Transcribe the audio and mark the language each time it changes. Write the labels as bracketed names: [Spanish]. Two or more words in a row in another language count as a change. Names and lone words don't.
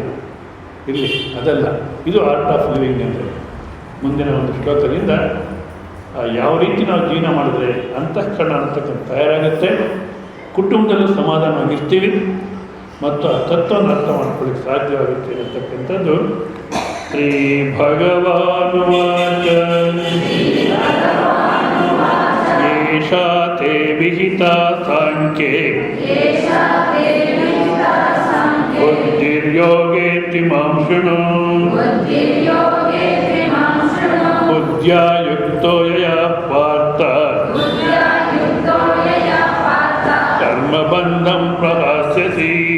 [Kannada] ಇರಲಿ, ಅದಲ್ಲ. ಇದು ಆರ್ಟ್ ಆಫ್ ಲಿವಿಂಗ್ ಅಂದರೆ ಮುಂದಿನ ಒಂದು ಶ್ಲೋಕದಿಂದ ಯಾವ ರೀತಿ ನಾವು ಜೀವನ ಮಾಡಿದ್ರೆ ಅಂತಃಕರಣ ಅಂತಕ್ಕಂಥ ತಯಾರಾಗುತ್ತೆ, ಕುಟುಂಬದಲ್ಲೂ ಸಮಾಧಾನವಾಗಿರ್ತೀವಿ ಮತ್ತು ಆ ತತ್ವವನ್ನು ಅರ್ಥ ಮಾಡ್ಕೊಳ್ಳಿಕ್ಕೆ ಸಾಧ್ಯವಾಗುತ್ತೆ ಅನ್ನತಕ್ಕಂಥದ್ದು [Sanskrit] ಶ್ರೀ ಭಗವಾನುವಾಚ. ಏಷಾ ತೇ ವಿಹಿತಾ ಸಾಂಖ್ಯೇ ಬುದ್ಧಿರ್ಯೋಗೇತಿ ಮಾಂ ಶೃಣು ಬುದ್ಧ್ಯಾ ಯುಕ್ತೋ ಯಯಾ ಪಾರ್ಥ ಕರ್ಮಬಂಧಂ ಪ್ರಹಾಸ್ಯಸಿ.